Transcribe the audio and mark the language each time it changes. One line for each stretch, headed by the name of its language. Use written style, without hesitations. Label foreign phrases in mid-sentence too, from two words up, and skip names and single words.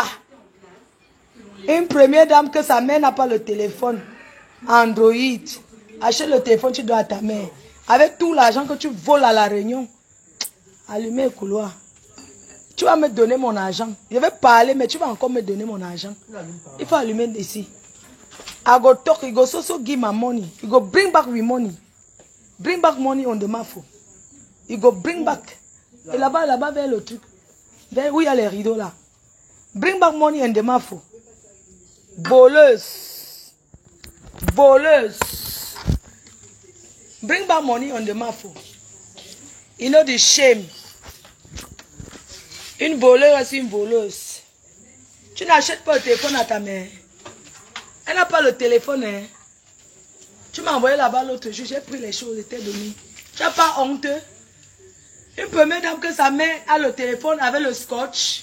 French: Une première dame que sa mère n'a pas le téléphone. Android. Achète le téléphone, tu dois à ta mère. Avec tout l'argent que tu voles à la réunion. Allumez le couloir. Tu vas me donner mon argent. Je vais parler, mais tu vas encore me donner mon argent. Il faut allumer ici.
Nigerian Pidgin: I go talk, you go so give my money. You go bring back with money. Bring back money on the mafo. You go bring back.
French: Et là-bas, vers le truc. Vers où il y a les rideaux là.
Nigerian Pidgin: Bring back money on the mafo.
French: Voleuse. Voleuse.
Nigerian Pidgin: Bring back money on the mafo. You know the shame.
French: Une voleuse, c'est une voleuse. Tu n'achètes pas le téléphone à ta mère. Elle n'a pas le téléphone, hein. Tu m'as envoyé là-bas l'autre jour, j'ai pris les choses, je t'ai donné. Tu n'as pas honte? Une première dame que sa mère a le téléphone avec le scotch.